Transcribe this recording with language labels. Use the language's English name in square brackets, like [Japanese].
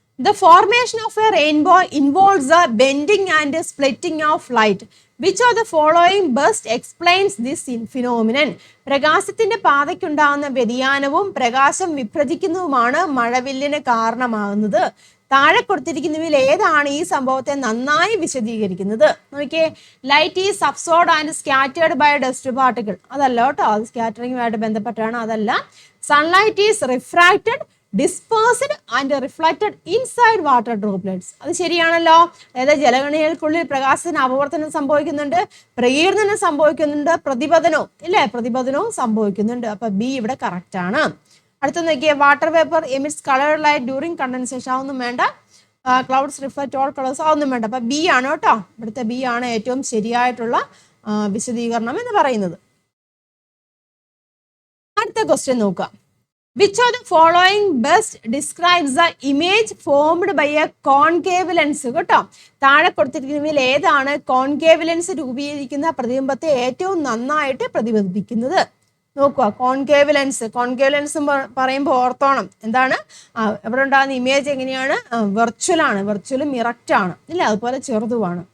[English] The formation of a rainbow involves the bending and splitting of light. Which of the following best explains this phenomenon? [Malayalam] പ്രകാശത്തിന്റെ പാതയ്ക്കുണ്ടാകുന്ന വ്യതിയാനവും പ്രകാശം വിഭജിക്കുന്നതുമാണ് മഴവില്ലിന് കാരണമാകുന്നത്. താഴെ കൊടുത്തിരിക്കുന്നവയിൽ ഏതാണ് ഈ സംഭവത്തെ നന്നായി വിശദീകരിക്കുന്നത്? [English] നോക്കിയേ, light is absorbed and scattered by dust particle. [Malayalam] അതല്ല കേട്ടോ, അത് സ്കാറ്ററിങ്ങുമായിട്ട് ബന്ധപ്പെട്ടാണ്, അതല്ല. [English] Sunlight is refracted, dispersed and reflected inside water droplets. [Malayalam] അത് ശരിയാണല്ലോ. അതായത് ജലകണികൾക്കുള്ളിൽ പ്രകാശത്തിന് അപവർത്തനം സംഭവിക്കുന്നുണ്ട്, പ്രകീർണനം സംഭവിക്കുന്നുണ്ട്, പ്രതിപതനവും ഇല്ലേ, പ്രതിപതനവും സംഭവിക്കുന്നുണ്ട്. അപ്പൊ ബി ഇവിടെ കറക്റ്റ് ആണ്. അടുത്ത നോക്കിയേ, [English] Water vapour emits colour light during condensation. [Malayalam] അതൊന്നും വേണ്ട. [English] clouds reflect all colours, [Malayalam] അതൊന്നും വേണ്ട. അപ്പൊ ബി ആണ് കേട്ടോ, ഇവിടുത്തെ ബി ആണ് ഏറ്റവും ശരിയായിട്ടുള്ള വിശദീകരണം എന്ന് പറയുന്നത്. അടുത്ത ക്വസ്റ്റ്യൻ നോക്കാം. [English] Which of the following best describes the image formed by a concave lens? [Malayalam] കേട്ടോ, താഴെ കൊടുത്തിരിക്കുന്നതിൽ ഏതാണ് കോൺകേവ് ലെൻസ് രൂപീകരിക്കുന്ന പ്രതിബിംബത്തെ ഏറ്റവും നന്നായിട്ട് പ്രതിബിംബിക്കുന്നത്? നോക്കുക, കോൺകേവ് ലെൻസ്. കോൺകേവ് ലെൻസ് പറയുമ്പോൾ ഓർത്തോണം എന്താണ്, ഇവിടെ ഉണ്ടാകുന്ന ഇമേജ് എങ്ങനെയാണ്? വെർച്വൽ ആണ്, വെർച്വലും ഇറക്റ്റ് ആണ് ഇല്ല, അതുപോലെ ചെറുതുമാണ്.